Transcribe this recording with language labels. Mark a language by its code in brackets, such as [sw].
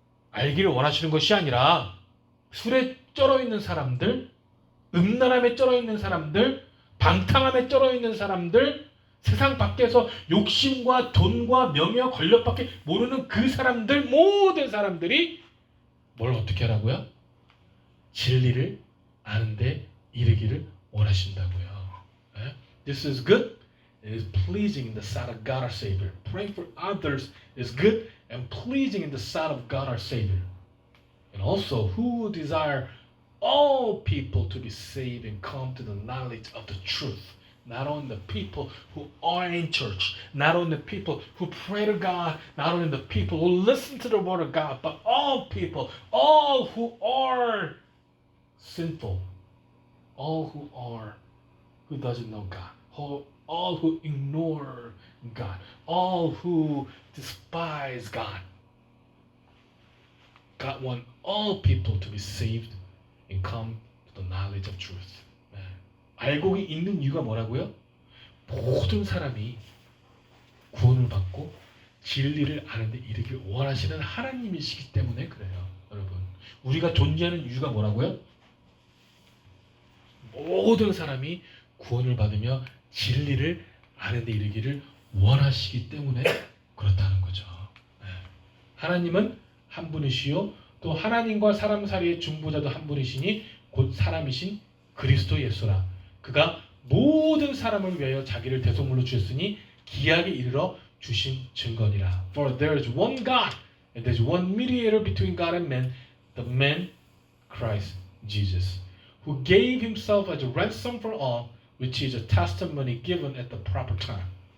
[ko] 알기를 원하시는 것이 아니라 술에 쩔어 있는 사람들, 음란함에 쩔어 있는 사람들, 방탕함에 쩔어 있는 사람들, 세상 밖에서 욕심과 돈과 명예와 권력밖에 모르는 그 사람들, 모든 사람들이 뭘 어떻게 하라고요? 진리를 아는데 이르기를 원하신다고요. [en] This is good. It is pleasing in the sight of God our Savior. Praying for others is good and pleasing in the sight of God our Savior. And also, who desire all people to be saved and come to the knowledge of the truth. Not only the people who are in church, not only the people who pray to God, not only the people who listen to the word of God, but all people, all who are sinful, all who doesn't know God, all who ignore God, all who despise God. God wants all people to be saved and come to the knowledge of truth. [ko] 알고 있는 이유가 뭐라고요? 모든 사람이 구원을 받고 진리를 아는데 이르기를 원하시는 하나님이시기 때문에 그래요. 여러분, 우리가 존재하는 이유가 뭐라고요? 모든 사람이 구원을 받으며 진리를 아는데 이르기를 원하시기 때문에 그렇다는 거죠. 하나님은 한 분이시요 또 하나님과 사람 사이의 중보자도 한 분이시니 곧 사람이신 그리스도 예수라. 그가 모든 사람을 위하여 자기를 대속물로 주셨으니 기약에 이르러 주신 증거니라. [en] For there is one God and there is one mediator between God and men, the man Christ Jesus, who gave himself as a ransom for all, which is a testimony given at the proper time.